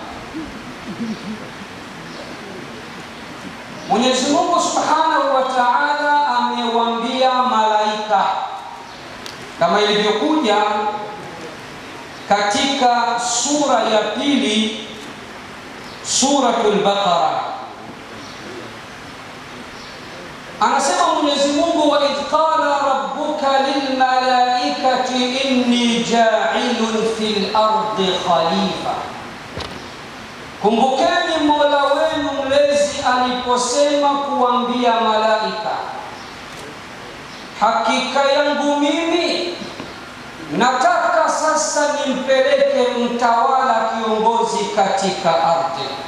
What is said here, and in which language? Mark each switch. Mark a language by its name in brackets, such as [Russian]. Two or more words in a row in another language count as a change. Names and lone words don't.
[Swahili] Mwenyezi Mungu [Arabic] سبحانه وتعالى [Swahili] amewaambia malaika kama ilivyokuja katika sura ya pili, Suratul Baqara. Anasema Mwenyezi Mungu, [Arabic] وإذ قال ربك للملائكة إني جاعل في الأرض خليفة. [Swahili] Kumbukeni Mola wenu mlezi aliposema kuambia malaika, hakika yangu mimi nataka sasa nimpeleke mtawala, kiongozi katika ardhi.